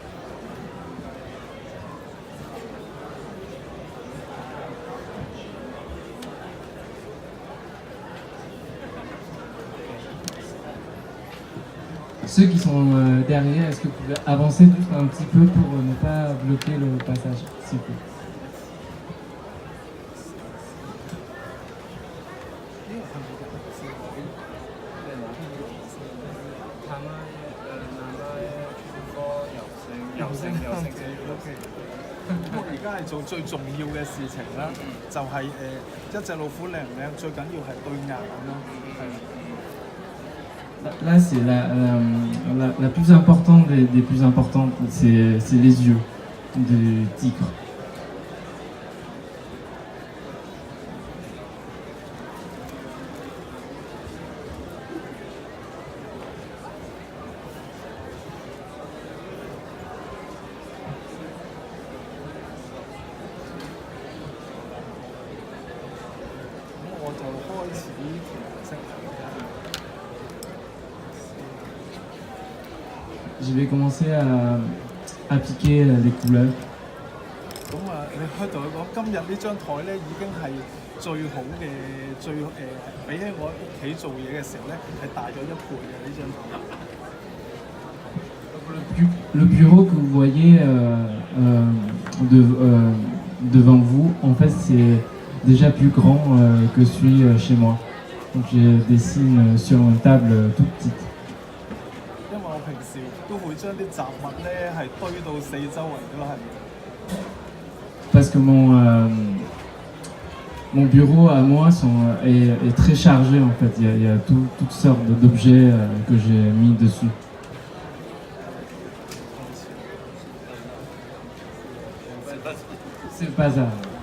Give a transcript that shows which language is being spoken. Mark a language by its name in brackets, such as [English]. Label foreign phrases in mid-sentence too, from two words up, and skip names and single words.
[French] Ceux qui sont derrière, est-ce que vous pouvez avancer juste un petit peu pour ne pas bloquer le passage, s'il vous plaît? [Cantonese] 我而家係做最重要嘅事情啦，就係一隻老虎靚唔靚，最緊要係對眼咯。 [French] Là, c'est la plus importante des plus importantes, c'est les yeux du tigre. Je vais commencer à appliquer les couleurs. [Cantonese] 咁你開頭講今日呢張台咧已經係最好嘅，比起我屋企做嘢嘅時候咧係大咗1倍嘅呢張台。 [French] Le bureau que vous voyez devant vous, en fait, c'est déjà plus grand que celui chez moi. Donc je dessine sur une table toute petite. [Cantonese] 因為我平時都會將啲雜物咧係堆到四周圍都係。 [French] Parce que mon bureau à moi est très chargé en fait. Il y a toutes sortes d'objets que j'ai mis dessus. C'est pas ça.